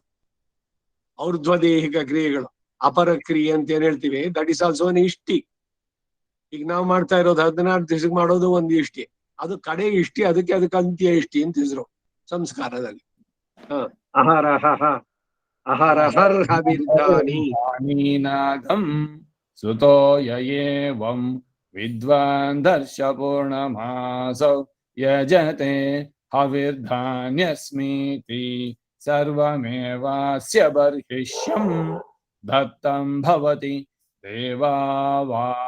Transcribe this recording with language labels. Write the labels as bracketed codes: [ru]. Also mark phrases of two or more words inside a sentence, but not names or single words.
[kn] ಔರ್ಧ್ವದೇಹಿಕ ಕ್ರಿಯೆಗಳು, ಅಪರ ಕ್ರಿಯೆ ಅಂತ ಏನ್ ಹೇಳ್ತೀವಿ, [en] that is also one [kn] ಇಷ್ಟಿ. ಈಗ ನಾವು ಮಾಡ್ತಾ ಇರೋದು 16 ದಿವಸಕ್ಕೆ ಮಾಡೋದು ಒಂದು ಇಷ್ಟಿ, ಅದು ಕಡೆ ಇಷ್ಟಿ. ಅದಕ್ಕೆ ಅಂತ್ಯ ಇಷ್ಟಿ ಅಂತ ಹೆಸರು ಸಂಸ್ಕಾರದಲ್ಲಿ. [sa] ಅಹರಹ ಅಹರಹರ್ ಹವಿರ್ಧಾನಿ नागं सुतो य एवं विद्वान् दर्श पूर्णमासौ यजते हविर्धान्यस्मीति सर्वमेवास्य बर्हिष्यं दत्तं भवति देवा वा